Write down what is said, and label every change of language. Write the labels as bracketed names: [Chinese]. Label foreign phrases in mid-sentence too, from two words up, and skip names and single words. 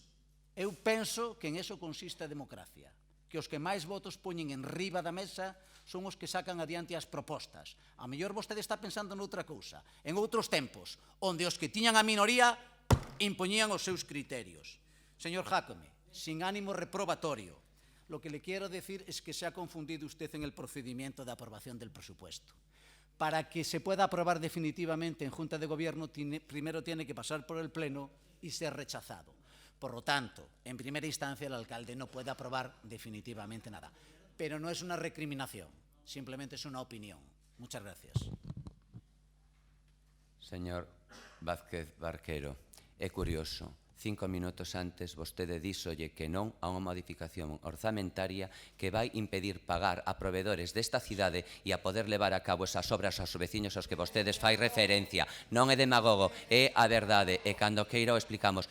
[Galician] Eu penso que en eso consiste a democracia, que os que máis votos poñen en riba da mesa son os que sacan adiante as propostas. A mellor vostede está pensando noutra cousa, en outros tempos, onde os que tiñan a minoría impoñían os seus criterios. [Spanish] Señor Jácome, sin ánimo reprobatorio, lo que le quiero decir es que se ha confundido usted en el procedimiento de aprobación del presupuesto. Para que se pueda aprobar definitivamente en Junta de Gobierno, primero tiene que pasar por el Pleno y ser rechazado. Por lo tanto, en primera instancia, el alcalde no puede aprobar definitivamente nada. Pero no es una recriminación, simplemente es una opinión. Muchas gracias. [Galician] Señor Vázquez Barquero, é curioso. 5 minutos antes vostede díxolle que non a unha modificación orzamentaria que vai impedir pagar a provedores desta cidade e a poder levar a cabo esas obras aos veciños aos que vostedes fai referencia. Non é demagogo, é a verdade, e cando queira o explicamos.